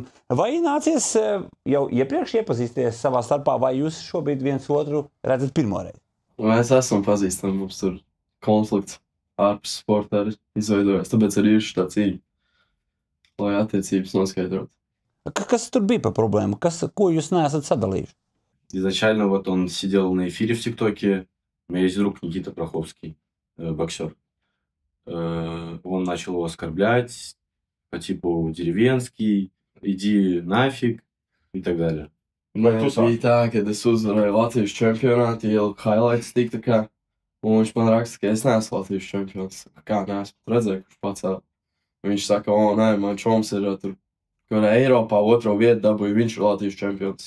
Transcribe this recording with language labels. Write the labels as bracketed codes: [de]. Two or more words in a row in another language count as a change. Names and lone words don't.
[lv] Vai nācies jau iepriekš iepazīsties savā starpā, vai jūs šobrīd viens otru redzat pirmoreiz? Mēs esam pazīstami, mums tur konflikts ārpus sporta arī izveidojas, tāpēc arī ir šitā cīņa, lai attiecības noskaidrot. Kas tur bija par problēmu? Ko jūs neesat sadalījuši? [ru] Изначально вот он сидел на эфире в ТикТоке. У меня есть друг Никита Проховский, боксер. Он начал его оскорблять по типу деревенский, иди нафиг и так далее. [lv] Man bija tā, kad es uzvarēju Latvijas čempionātu, ieliku highlights tik tā kā, un viņš man raksta, ka es neesmu Latvijas čempions. Kā neesmu redzēju, kurš pacēl. Viņš saka, nē, man čoms ir tur, kur Eiropā otro vietu dabūja, viņš ir Latvijas čempions.